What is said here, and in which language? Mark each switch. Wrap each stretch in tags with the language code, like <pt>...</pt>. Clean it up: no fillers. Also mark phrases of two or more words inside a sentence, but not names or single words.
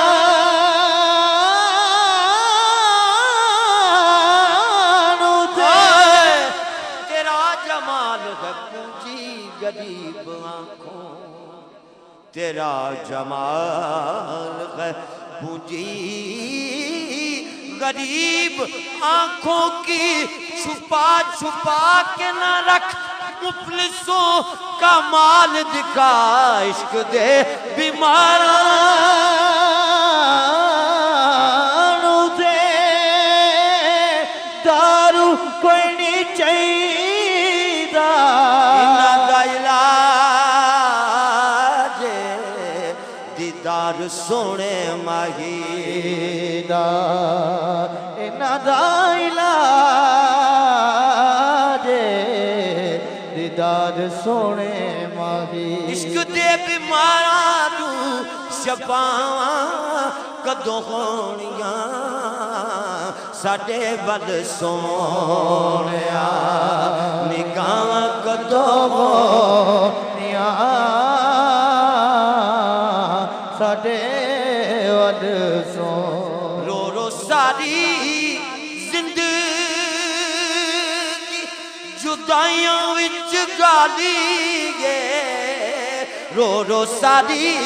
<pa>نوں دے،</pa> <ur>تیرا جمال ہے پونجی غریب آنکھوں، تیرا جمال ہے پونجی غریب آنکھوں کی، چھپا چھپا کے نہ رکھ مفلسوں کا مال دکھا</ur> <pa>عشق دے بیماراں دے دارو کوئی نہیں چاہیدا انہاں دا علاج دیدار سونے ماہی دا انہاں دا علاج دیدار سونے ماہی عشق دے بیماراں نوں شفاواں کدوں ہونیاں ساڈے ول سونیا نگاہاں کدوں ہونیاں ساڈے ول سون رو رو ساری زندگی جدائیاں وچ گالی گے رو رو ساری</pa>